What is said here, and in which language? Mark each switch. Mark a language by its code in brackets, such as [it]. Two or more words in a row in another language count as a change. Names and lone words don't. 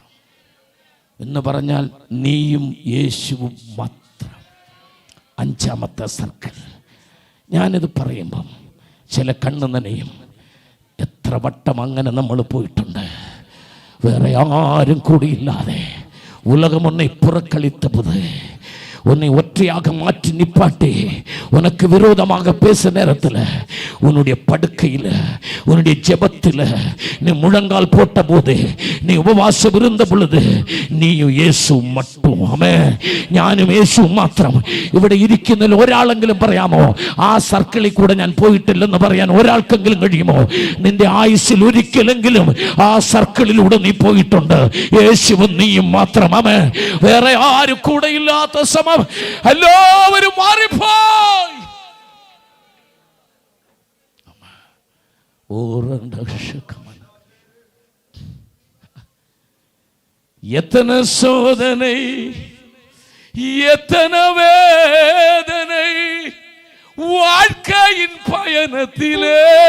[ml] എന്ന് പറഞ്ഞാൽ നീയും യേശുവും മാത്രം. 5ാമത്തെ സർക്കിൾ. ഞാനിത് പറയുമ്പം ചില കണ്ണ് നനയും. എത്ര വട്ടം അങ്ങനെ നമ്മൾ പോയിട്ടുണ്ട്, വേറെ ആരും കൂടിയില്ലാതെ. [ta] உலகம் உன்னை புறக்கணித்தபோது உன்னை ஒற்றையாக மாற்றி நிப்பாட்டி உனக்கு விரோதமாக பேச நேரத்தில் உன்னுடைய படுக்கையில் உன்னுடைய ஜெபத்தில் நீ முழங்கால் போட்ட போது, நீ உபவாசம் இருந்த பொழுது [ml] നീയും യേശു മട്ടും. ആമേൻ. ഞാനും യേശു മാത്രം. ഇവിടെ ഇരിക്കുന്നതിൽ ഒരാളെങ്കിലും പറയാമോ ആ സർക്കിളിൽ കൂടെ ഞാൻ പോയിട്ടില്ലെന്ന് പറയാൻ ഒരാൾക്കെങ്കിലും കഴിയുമോ? നിന്റെ ആയുസ്സിൽ ഒരിക്കലെങ്കിലും ആ സർക്കിളിലൂടെ നീ പോയിട്ടുണ്ട്. യേശുവും നീയും മാത്രം. ആമേൻ. വേറെ ആരും കൂടെ ഇല്ലാത്ത സമയം എല്ലാവരും മാറിപ്പോയി. [ta] எத்தனை சோதனை, எத்தனை வேதனை வாழ்க்கையின் பயணத்திலே,